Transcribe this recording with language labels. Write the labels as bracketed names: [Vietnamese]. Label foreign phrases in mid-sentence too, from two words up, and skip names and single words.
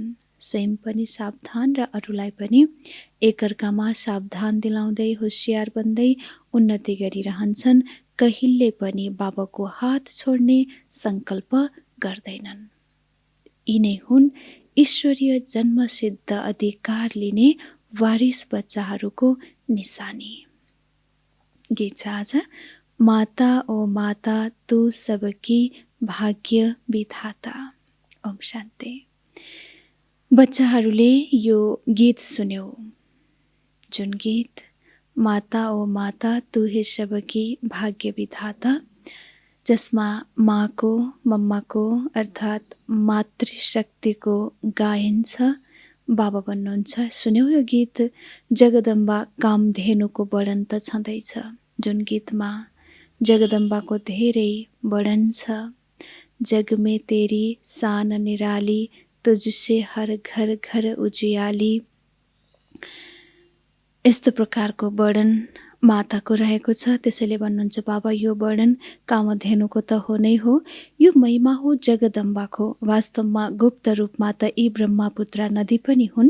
[Nepali] स्वयं पनि सावधान र अरूलाई पनि एकअर्कामा सावधान दिलाउँदै होसियार बन्दै उन्नति गरिरहन्छन्। कहिले पनि बाबाको हात छोड्ने सङ्कल्प गर्दैनन्। यिनै हुन् ईश्वरीय जन्मसिद्ध अधिकार लिने वारिस बच्चाहरूको निशानी। गीत छ आज, [Hindi] माता ओ माता तू सबकी भाग्य विधाता। [Nepali] ओम शान्ति। बच्चाहरूले यो गीत सुन्यो, जुन गीत [Hindi] माता ओ माता तू हे सबकी भाग्य विधाता, [Nepali] जसमा माको, मम्माको अर्थात् मातृशक्तिको गायन छ। बाबा भन्नुहुन्छ सुन्यौ यो गीत, जगदम्बा कामधेनुको वर्णन त छँदैछ, जुन गीतमा जगदम्बाको धेरै वर्णन छ। [Hindi] जग में तेरी शान निराली, तुझसे हर घर घर उजियाली। [Nepali] यस्तो प्रकारको वर्णन माताको रहेको छ। त्यसैले भन्नुहुन्छ बाबा यो वर्णन कामधेनुको त हो नै हो, यो महिमा हो जगदम्बाको। वास्तवमा गुप्त रूपमा त यी ब्रह्मपुत्र नदी पनि हुन्।